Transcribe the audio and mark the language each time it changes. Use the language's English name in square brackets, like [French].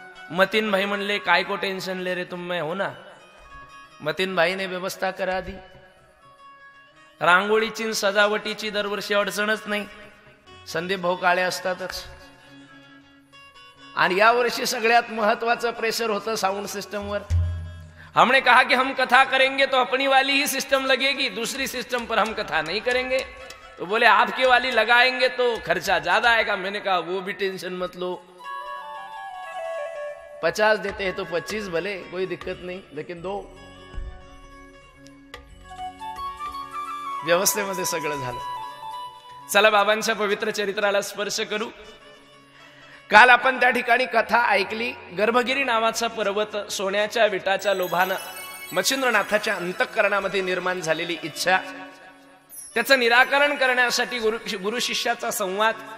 [Hindi] मतीन भाई म्हणले काय को टेन्शन ले रे तुम, मैं हो ना. मतीन भाईने व्यवस्था करा दी. [Marathi] रांगोळीची सजावटीची दरवर्षी अडचणच नाही, संदीप भाऊ काळे असतातच. आणि या वर्षी सगळ्यात महत्वाचं प्रेशर होतं साउंड सिस्टमवर. [Hindi] हमने कहा कि हम कथा करेंगे तो अपनी वाली ही सिस्टम लगेगी, दूसरी सिस्टम पर हम कथा नहीं करेंगे. तो बोले आपकी वाली लगाएंगे तो खर्चा ज्यादा आएगा. मैंने कहा वो भी टेंशन मत लो, 50 देते हैं तो 25 भले, कोई दिक्कत नहीं, लेकिन दो. [Marathi] व्यवस्थेमध्ये सगळं झालं. चला बाबांच्या पवित्र चरित्राला स्पर्श करू. काल आपण त्या ठिकाणी कथा ऐकली. गर्भगिरी नावाचा पर्वत, सोन्याच्या विटाच्या लोभानं मच्छिंद्रनाथाच्या अंतःकरणामध्ये निर्माण झालेली इच्छा, त्याचं निराकरण करण्यासाठी गुरु शिष्याचा संवाद.